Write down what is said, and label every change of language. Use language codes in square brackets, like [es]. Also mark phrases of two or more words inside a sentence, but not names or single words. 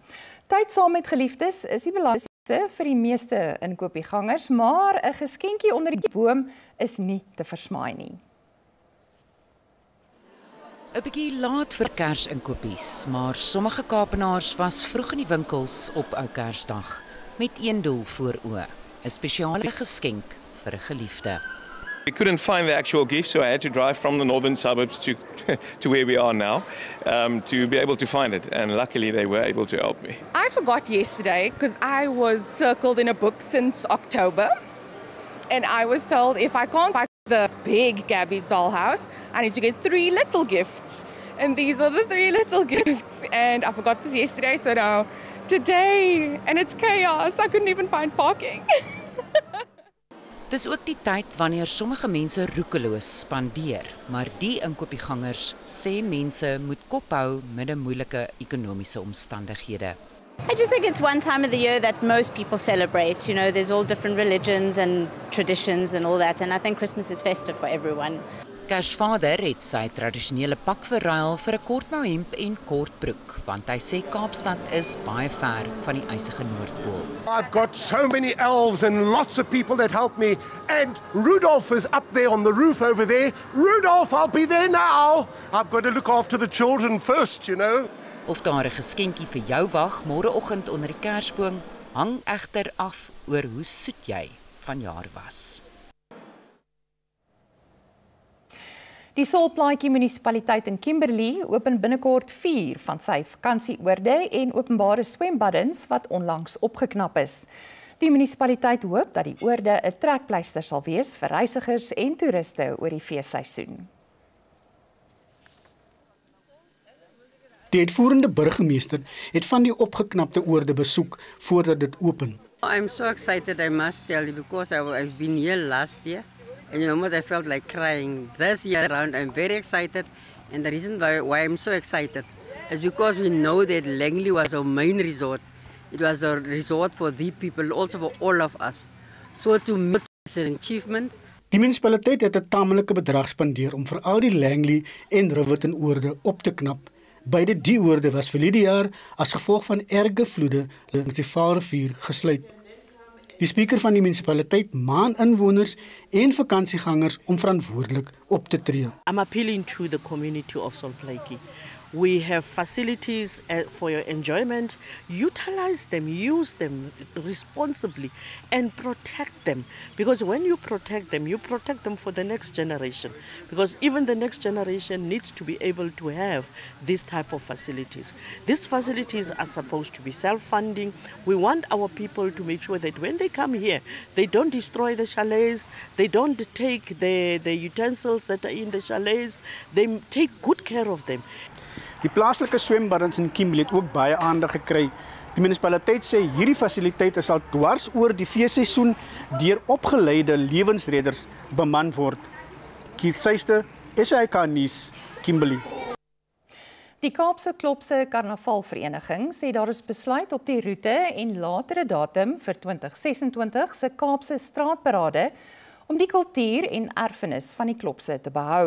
[af] Tyd saam met geliefdes is die belangrikste vir die meeste inkopiegangers, maar 'n geskenkie onder die boom is nie te versmaai nie. 'n Bietjie laat vir Kersinkopies, maar sommige Kaapenaars was vroeg in die winkels op Ou Kersdag met een doel voor oë, 'n spesiale geskenk vir 'n geliefde. [en] We couldn't find the actual gift, so I had to drive from the northern suburbs to where we are now to be able to find it, and luckily they were able to help me. I forgot yesterday because I was circled in a book since October, and I was told if I can't buy the big Gabby's dollhouse, I need to get 3 little gifts, and these are the 3 little gifts, and I forgot this yesterday, so now today, and it's chaos, I couldn't even find parking. [af] Dis ook die tyd wanneer sommige mense roekeloos spandeer, maar die inkopiegangers sê mense moet kop hou met 'n moeilike ekonomiese omstandighede. [en] I just think it's one time of the year that most people celebrate. You know, there's all different religions and traditions and all that, and I think Christmas is festive for everyone. [af] Kersvader het sy tradisionele pak verruil vir 'n kortmouhemp en kortbroek, want hy sê Kaapstad is baie ver van die ysige Noordpool. [en] I've got so many elves and lots of people that help me, and Rudolph is up there on the roof over there. Rudolph, I'll be there now. I've got to look after the children first, you know. [af] Of daar 'n geskenkie vir jou wag môreoggend onder die Kersboom, hang egter af oor hoe soet jy vanjaar was. Die Solplaatjie munisipaliteit in Kimberley open binnekort 4 van sy vakansieoorde en openbare swembaddens wat onlangs opgeknap is. Die munisipaliteit hoop dat die oorde 'n trekpleister sal wees vir reisigers en toeriste oor die feesseisoen. Die uitvoerende burgemeester het van die opgeknapte oorde besoek voordat dit open. [en] I'm so excited, I must tell you, because I've been here last year and almost I felt like crying. This year around, I'm very excited, and the reason why I'm so excited is because we know that Langley was our main resort. It was a resort for the people, also for all of us. So to make it an achievement. [af] Die munisipaliteit het 'n tamelike bedrag spandeer om veral die Langley en Riverton oorde op te knap. Beide die oorde was verlede jaar as gevolg van erge vloede langs die Vaalrivier gesluit. Die spreker van die munisipaliteit maan inwoners en vakansiegangers om verantwoordelik op te tree. [en] I'm appealing to the community of Salt Lake. We have facilities for your enjoyment. Utilize them, use them responsibly, and protect them. Because when you protect them for the next generation. Because even the next generation needs to be able to have this type of facilities. These facilities are supposed to be self-funding. We want our people to make sure that when they come here, they don't destroy the chalets, they don't take the utensils that are in the chalets, they take good care of them. [af] Die plaaslike swembaddens in Kimberley het ook baie aandag gekry. Die munisipaliteit sê hierdie fasiliteite sal dwars oor die feesseisoen deur opgeleide lewensredders beman word. Keith Suyster, SAK nuus, Kimberley. Die Kaapse Klopse Karnavalvereniging sê daar is besluit op die roete en latere datum vir 2026 se Kaapse straatparade om die kultuur en erfenis van die Klopse te behou.